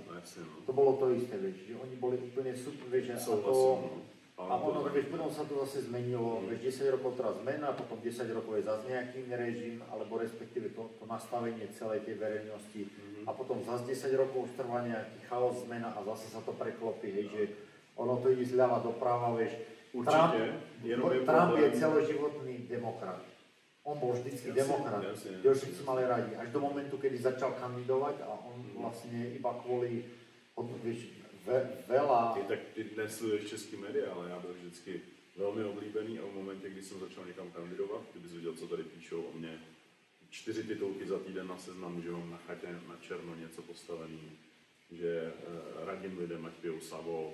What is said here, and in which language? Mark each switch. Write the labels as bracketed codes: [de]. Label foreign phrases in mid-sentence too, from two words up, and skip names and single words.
[sk] To bolo to isté, že oni boli úplne super, potom sa to zase zmenilo, 10 rokov teraz zmena, potom 10 rokov je zase nejaký iný režim, alebo respektíve to nastavenie celej tej verejnosti a potom zase 10 rokov trvá nejaký chaos, zmena a zase sa to preklopí, hej, že ono to ide zľava doprava, Trump je celoživotný demokrat. On bol vždycky demokrat, kde všetci mali radi. Až do momentu, kedy začal kandidovať a on vlastne iba kvôli, veľa... [cs] Ty dnes sleduješ český média, ale já byl vždycky velmi oblíbený a v momentě, kdy jsem začal někam kandidovat, kdybys viděl, co tady píšou o mně, 4 titulky za týden na Seznamu, že mám na chatě na černo něco postavený, že radím lidem, ať pijou savo.